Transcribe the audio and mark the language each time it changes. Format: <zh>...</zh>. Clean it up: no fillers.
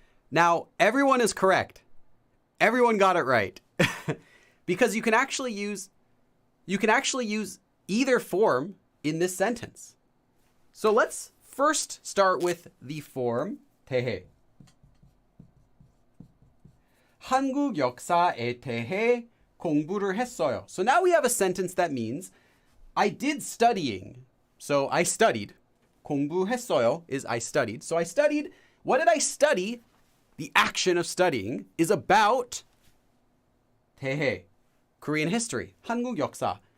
<en>Now, everyone is correct. Everyone got it right. Because you can actually use either form in this sentence. So let's first start with the form 대해.</en> <ko>한국 역사에 대해 공부를 했어요.</ko> <en>So now we have a sentence that means I did studying. So I studied. 공부했어요 is I studied. So I studied. What did I study? The action of studying is about 대해, Korean history, 한국 역사.</en>